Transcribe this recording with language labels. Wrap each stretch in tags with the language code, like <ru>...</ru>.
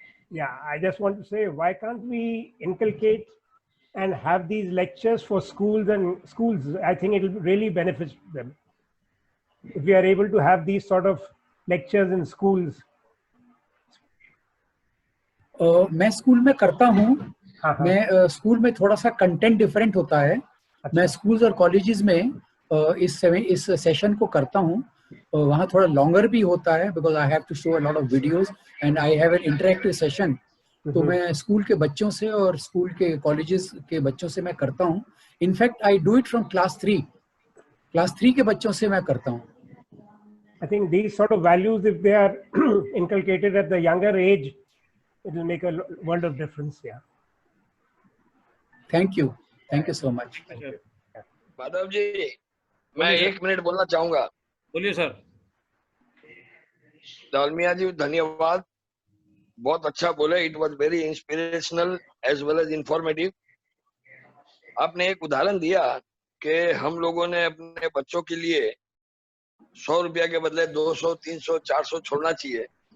<en>Yeah, I just want to say, why can't we inculcate and have these lectures for schools and schools? I think it will really benefit them. If we are able to have these sort of lectures in schools.</en> <hi>मैं school में करता हूँ। मैं school में थोड़ा सा content different होता है। मैं स्कूल्स और कॉलेजेस में इस सेशन को करता हूँ। वहाँ थोड़ा लॉन्गर भी होता है</hi> <en>Because I have to show a lot of videos and I have an interactive session.</en> <hi>तो मैं स्कूल के बच्चों से और स्कूल के कॉलेजेस के बच्चों से मैं करता हूँ।</hi> <en>in fact I do it from</en> <hi>class 3 के बच्चों से मैं करता हूँ।</hi> <en>I think these sort of values, if they are inculcated at the younger age, it will make a world of difference. Yeah. Thank you so much.</en> <hi>Madhav ji, मैं 1 minute बोलना चाहूंगा। बोलिए सर। डालमिया जी धन्यवाद, बहुत अच्छा बोले।</hi> <en>It was very inspirational as well as informative.</en> <hi>आपने एक उदाहरण दिया कि हम लोगों ने अपने बच्चों के लिए 100 रुपया के बदले 200, 300, 400 छोड़ना चाहिए।</hi>